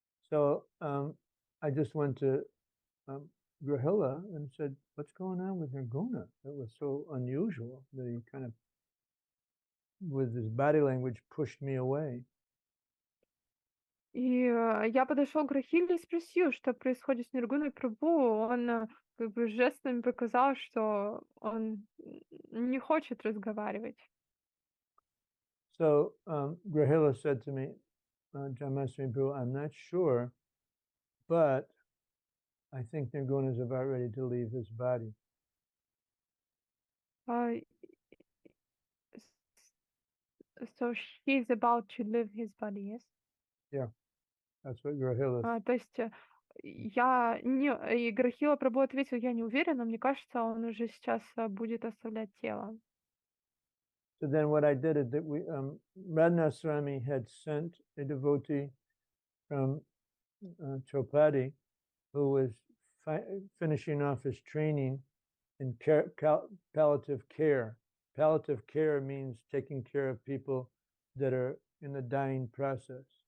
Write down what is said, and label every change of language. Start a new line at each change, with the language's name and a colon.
English: So I just went to Grahila and said, "What's going on with Nirguna? It was so unusual that he kind of, with his body language, pushed me away."
Russian: И я подошел к Грахиле и спросил, что происходит с Ниргуной Прабху. Он как бы жестами показал, что он не хочет разговаривать.
English: So Grahila said to me, Janmastami Prabhu, "I'm not sure, but I think Nirguna is about ready to leave his body." So he's about to leave his body, yes? Yeah, that's what Grahila.
Russian: То есть я не... И Грахила Прабху ответил, я не уверена, мне кажется, он уже сейчас будет оставлять тело.
English: So then what I did is that Radhanath Swami had sent a devotee from Chopadi who was finishing off his training in palliative care. Palliative care means taking care of people that are in the dying process.